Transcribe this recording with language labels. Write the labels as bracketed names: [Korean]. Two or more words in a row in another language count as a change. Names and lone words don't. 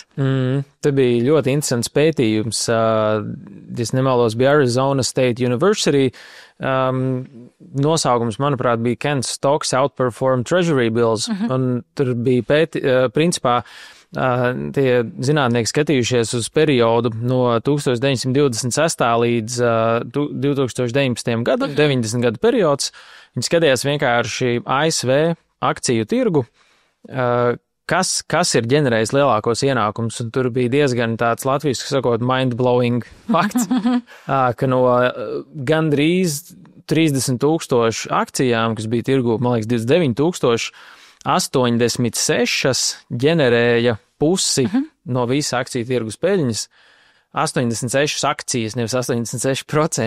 [Latvian] Te bija ļoti interesants pētījums, es nemaldos, bija Arizona State University, nosaukums, manuprāt, bija Can Stocks Outperform Treasury Bills, un tur bija principā, tie zinātnieki skatījušies uz periodu no 1926. līdz 2019. gadam, 90 gadu periods. Viņi skatījās vienkārši ASV akciju tirgu, kas ir ģenerējis lielākos ienākumus, un tur bija diezgan tāds latviski sakot mind-blowing fakts, ka no gandrīz 30,000 akcijām, kas bija tirgu, man liekas, 29,000, 86 ģenerēja pusi no visa akciju tirgus peļņas. 86 akcijas, nevis 86%.